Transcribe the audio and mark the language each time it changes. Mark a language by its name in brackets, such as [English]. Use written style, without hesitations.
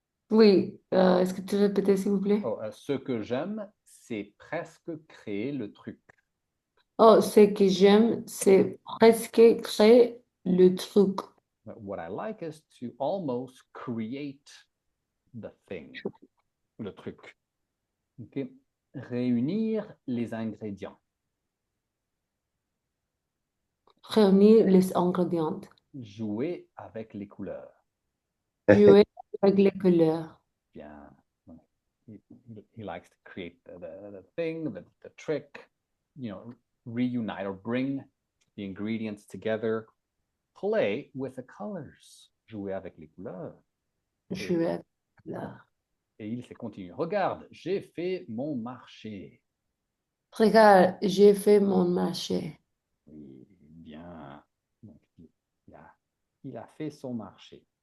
[French] Oui, est-ce que tu répétais, s'il vous plaît? Oh, ce que j'aime, c'est presque créer le truc. Oh, ce que j'aime, c'est presque créer le truc. [English] What I like is to almost create the thing, le truc. [French] Okay. Réunir les ingrédients. Réunir les ingrédients. Jouer avec les couleurs. Jouer avec les couleurs. Bien. [English] He likes to create the thing, the trick, reunite or bring the ingredients together. Play with the colors. [French] Jouer avec les couleurs. Jouer avec les couleurs. Et il s'est continué. Regarde, j'ai fait mon marché. Regarde, j'ai fait mon marché. Oui, bien. Donc, il a fait son marché.